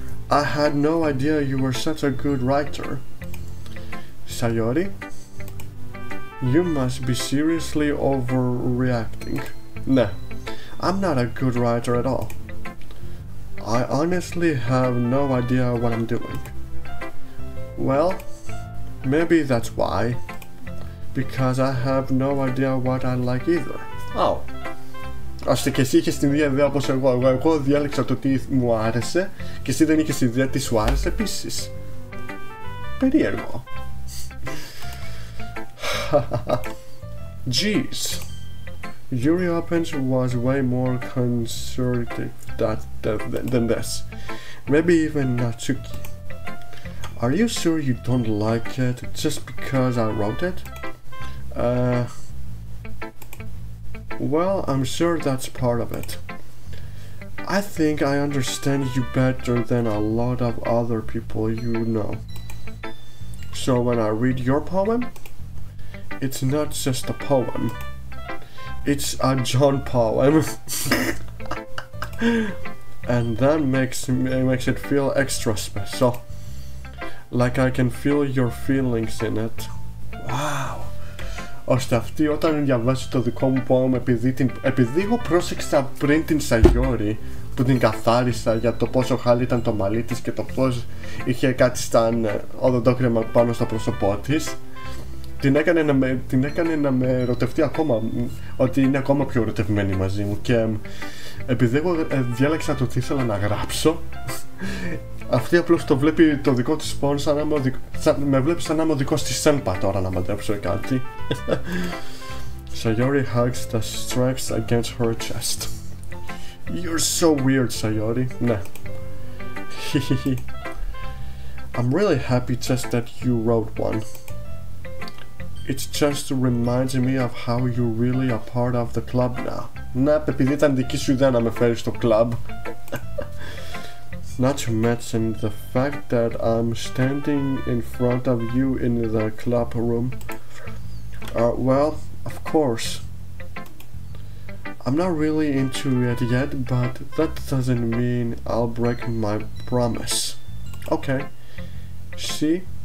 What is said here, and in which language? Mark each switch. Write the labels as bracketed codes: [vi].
[en] I had no idea you were such a good writer. Sayori, you must be seriously overreacting. No, I'm not a good writer at all. I honestly have no idea what I'm doing. Well, maybe that's why. Because I have no idea what I like either. Oh. [el] Ώστε και εσύ είχες την ίδια ιδέα όπως εγώ. Εγώ διάλεξα το τι μου άρεσε και εσύ δεν είχες ιδέα τι σου άρεσε επίσης. Περίεργο. [en] Jeez. Yuri Opens was way more conservative than this. Maybe even Natsuki. Are you sure you don't like it just because I wrote it? Well, I'm sure that's part of it. I think I understand you better than a lot of other people you know. So when I read your poem, it's not just a poem. It's a John poem. And that makes it feel extra special. Like I can feel your feelings in it. Wow. [el] Ώστε αυτή όταν διαβάσει το δικό μου poem, επειδή εγώ πρόσεξα πριν την Sayori που την καθάρισα για το πόσο χάλι ήταν το μαλλί της και το πως είχε κάτι σαν οδοντόκρεμα πάνω στο πρόσωπό της, την έκανε να με ερωτευτεί ακόμα, ότι είναι ακόμα πιο ερωτευμένη μαζί μου. Και επειδή εγώ διάλεξα το τι ήθελα να γράψω, αυτή απλώς το βλέπει το δικό της πόνο με βλέπει σαν να είμαι ο δικός της σένπα τώρα να μαντέψω κάτι. [en] Sayori hugs the stripes against her chest. You're so weird, Sayori. [el] Ναι. [en] I'm really happy just that you wrote one. It just reminds me of how you're really a part of the club now. [el] Ναι, επειδή ήταν δική σου ιδέα να με φέρεις στο club. [en] Not to mention the fact that I'm standing in front of you in the club room. Well, of course. I'm not really into it yet, but that doesn't mean I'll break my promise. Okay. See?